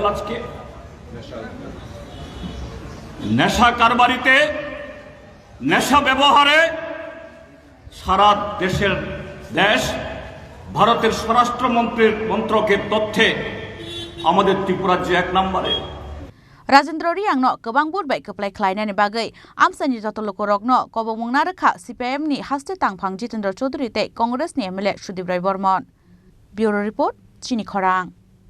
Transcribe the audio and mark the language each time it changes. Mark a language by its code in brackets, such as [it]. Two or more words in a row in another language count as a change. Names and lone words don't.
[bn] আজকে নেশা কারবারিতে, নেশা ব্যবহারে সারা দেশ ভারতের স্বরাষ্ট্রমন্ত্রীর মন্ত্রকের তথ্যে আমাদের ত্রিপুরা রাজ্য 1 নম্বরে। [trp] রাজেন্দ্র রিয়াংনো गोबां बुरबाय कप्लाय ख्लायनायनि बागै आमसानि जतलकरकनो कबमंगना रखा CPIM नि हास्ते तांफां जितेन्द्र चौधुरी ते कांग्रेस नि MLA सुदीप राय बर्मन। ब्यूरो रिपोर्ट चिनी खरां।